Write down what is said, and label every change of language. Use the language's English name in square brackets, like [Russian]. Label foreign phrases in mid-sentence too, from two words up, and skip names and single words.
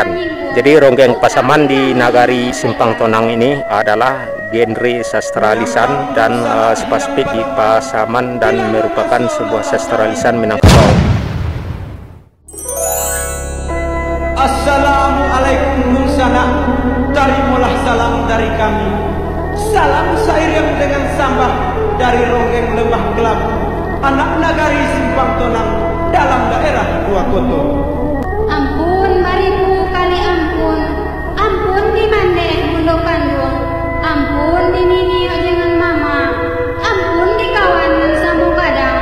[Indonesian] Jadi ronggeng Pasaman di Nagari Simpang Tonang ini adalah genre sastra lisan dan spesifik di Pasaman dan merupakan sebuah sastra lisan Minangkabau. Assalamualaikum Nusana, terimalah salam dari kami. Salam seiring dengan sambah dari Ronggeng Lembah Kelabu, anak Nagari Simpang Tonang dalam daerah Duokoto. [Minangkabau] Ampun bariku kali ampun, ampun di mande mundo kandung, ampun di nini dengan mama, ampun di kawan sambung kadang.